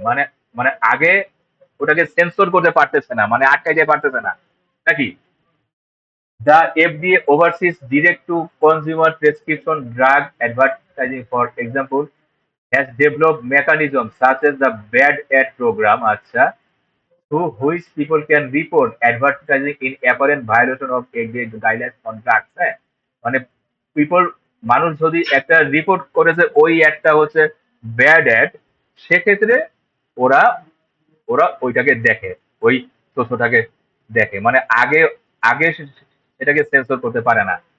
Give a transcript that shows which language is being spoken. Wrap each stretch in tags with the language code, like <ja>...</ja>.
<bn>মানে মানে আগে ওটাকে সেন্সর করতে পারতেছে না, মানে আটকাইতে পারতেছে না নাকি?</bn> <en>The FDA oversees direct-to-consumer prescription drug advertising, for example, has developed mechanisms such as the Bad Ad program, acha, through which people can report advertising in apparent violation of FDA guidelines on drugs.</en> <bn>হ্যাঁ, মানে people, মানুষ যদি একটা report করে যে ওই একটা হচ্ছে ব্যাড অ্যাড, সেক্ষেত্রে ওরা ওরা ওইটাকে দেখে, ওই তথ্যটাকে দেখে, মানে আগে আগে এটাকে সেন্সর করতে পারে না।</bn>